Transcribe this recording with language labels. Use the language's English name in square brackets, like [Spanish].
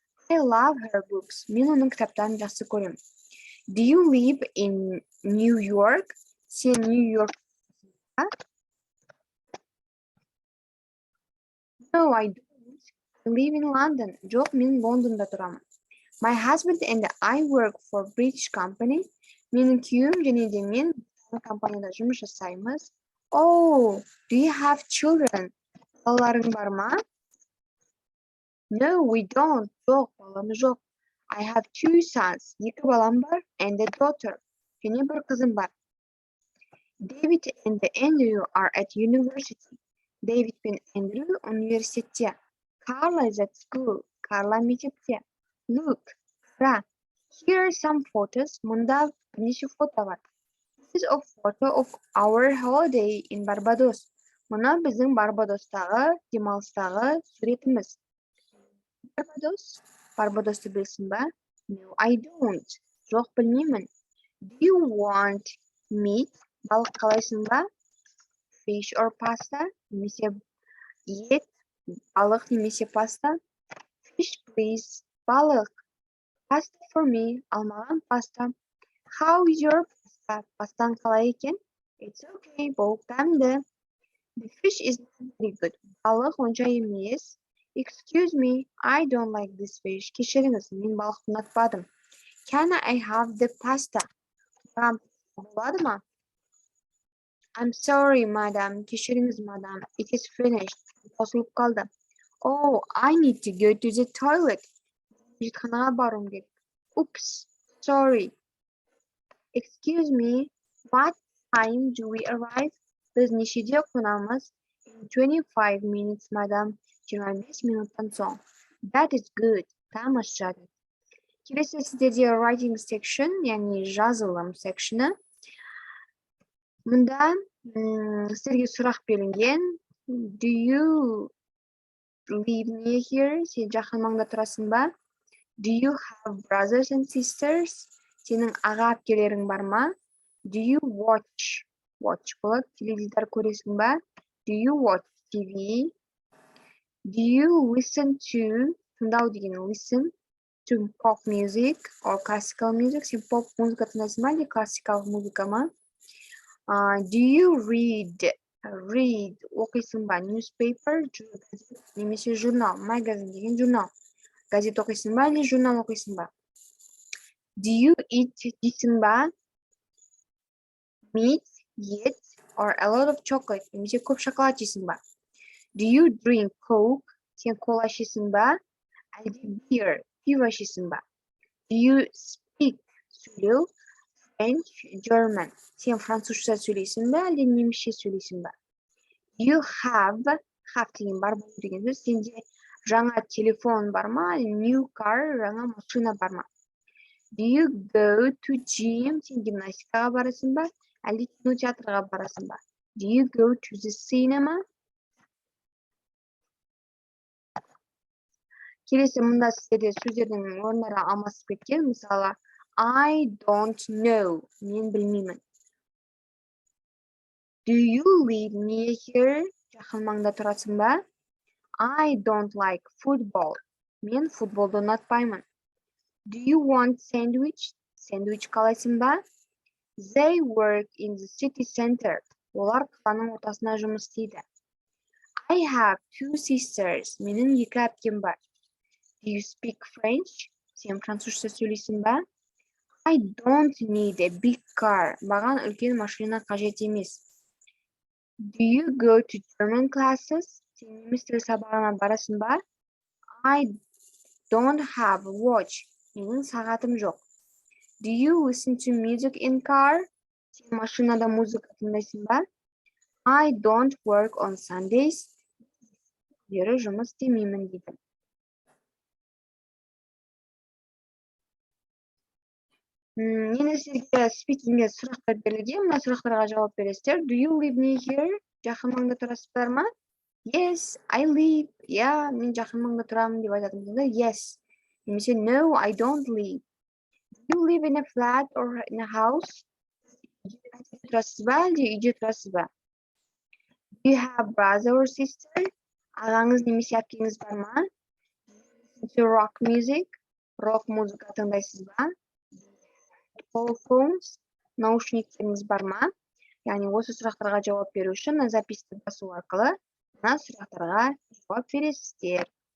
[English] I love her books. [Kazakh] Мен оның кітаптарын жақсы көремін. [English] Do you live in New York? [Kazakh] Сен Нью-Йорк. [English] No, I don't. I live in London. [Kazakh] Жоқ, мен Лондонда тұрамын. [English] My husband and I work for British company. [Kazakh] Менің күйеуім және де мен компанияда жұмыс жасаймыз. [English] Oh, do you have children? [Kazakh] Балаларың бар ма? [English] No, we don't. [Kazakh] Жоқ, баламыз жоқ. [English] I have 2 sons. [Kazakh] 2 балам бар [English] and a daughter. [Kazakh] Және бір қызым бар. [English] David and Andrew are at university. [Kazakh] David пен Andrew университетте. [English] Carla is at school. [Kazakh] Carla мектепте. [English] Look, [Kazakh] қара. [English] Here are some photos. [Kazakh] Мұнда бірнеше фото бар. [English] This is a photo of our holiday in Barbados. [Kazakh] Мұны біздің Барбадостағы, демалыстағы суретіміз. Barbados? Барбадосты білсің ба? [English] No, I don't. [Kazakh] Жоқ, білмеймін. [English] Do you want meat? [Kazakh] Балық қалайсың ба? [English] Fish or pasta? [Kazakh] Немесе ет, балық немесе паста? [English] Fish, please. [Kazakh] Балық. [English] Pasta for me. [Kazakh] Ал маған паста. [English] How is your pasta? [Kazakh] Пастан қалай екен? [English] It's okay. [Kazakh] Болып дәмді. [English] The fish is not very good. [Kazakh] Балық онша емес. [English] Excuse me, I don't like this fish. [Kazakh] Кешіріңіз, мен балықты ұнатпадым. [English] Can I have the pasta? [Kazakh] Болады ма? [English] I'm sorry, madam. [Kazakh] Кешіріңіз, madam. [English] It is finished. [Kazakh] Қосылып қалды. [English] Oh, I need to go to the toilet. [Kazakh] Жетханаға баруым керек. [English] Oops, sorry. Excuse me, what time do we arrive? [Kazakh] Біз нешеде қонамыз? [English] In 25 minutes, madam. [Kazakh] 25 минуттан соң. [English] That is good. [Kazakh] Тамаша. Келесі сіздерде [English] writing section, [Kazakh] яғни жазылым section'ы. Мұнда сіздерге сұрақ берілген. [English] Do you live near here? [Kazakh] Сен жақын маңда тұрасың ба? [English] Do you have brothers and sisters? [Kazakh] Сенің аға әпкелерің бар ма? [English] Do you watch? [Kazakh] Watch болады. Теледидар көресің ба? [English] Do you watch TV? Do you listen to? [Kazakh] Тыңдау деген [English] listen to pop music or classical music? [Kazakh] Сен поп музыка тыңдайсың ба, әлде классикалық музыка ма? [English] Do you read? Read. [Kazakh] Оқисың ба? Newspaper, немесе журнал. Magazine деген журнал. Газет оқисың ба, әлде журнал оқисың ба? [English] Do you eat? [Kazakh] Жейсің ба? [English] Meat, ет, or a lot of chocolate. [Kazakh] Немесе көп шоколад жейсің ба? [English] Do you drink Coke? [Kazakh] Сен кола ішесің ба? Әлде beer, пиво ішесің ба? [English] Do you speak, сөйлеу, French, German. [Kazakh] Сен французша сөйлейсің ба, әлде немісше сөйлейсің ба? [English] Do you have [Kazakh] деген бар болу деген сөз. Сенде жаңа телефон бар ма? New car, жаңа машина бар ма? [English] Do you go to gym? [Kazakh] Сен гимнастикаға барасың ба? Әлде кинотеатрға барасың ба? [English] Do you go to the cinema? [Kazakh] Келесі мұнда сіздерде сөздердің орындары алмасып кеткен. Мысалы, [English] I don't know. [Kazakh] Мен білмеймін. [English] Do you live near here? [Kazakh] Жақын маңда тұрасың ба? [English] I don't like football. [Kazakh] Мен футболды ұнатпаймын. [English] Do you want sandwich? [Kazakh] Сэндвич қалайсың ба? [English] They work in the city center. [Kazakh] Олар қаланың ортасында жұмыс істейді. [English] I have two sisters. [Kazakh] Менің екі әпкем бар. [English] Do you speak French? [Kazakh] Сен французша сөйлейсің ба? [English] I don't need a big car. [Kazakh] Маған үлкен машина қажет емес. [English] Do you go to German classes? [Kazakh] Сен неміс тілі сабағына барасың ба? [English] I don't have a watch. [Kazakh] Менің сағатым жоқ. [English] Do you listen to music in car? [Kazakh] Сен машинада музыка тыңдайсың ба? [English] I don't work on Sundays. [Kazakh] Күндері жұмыс істемеймін дейді. Енді сізге спикингге сұрақтар берілген. Мына сұрақтарға жауап бересіздер. [English] Do you live near here? [Kazakh] Жақын маңда тұрасыздар ма? [English] Yes, I live. [Kazakh] Я, мен жақын маңда тұрамын деп айтатыныңызда yes. [English] Немесе no, I don't live. Do you live in a flat or in a house? [Kazakh] Тұрасыз ба, әлде үйде тұрасыз ба? [English] Do you have brother or sister? [Kazakh] Ағаңыз немесе әпкеңіз бар ма? [English] To rock music? [Kazakh] Rock музыка тыңдайсыз ба? Phones? Наушниктеріңіз бар ма? Яғни осы сұрақтарға жауап беру үшін записьті басу арқылы мына сұрақтарға жауап бересіздер.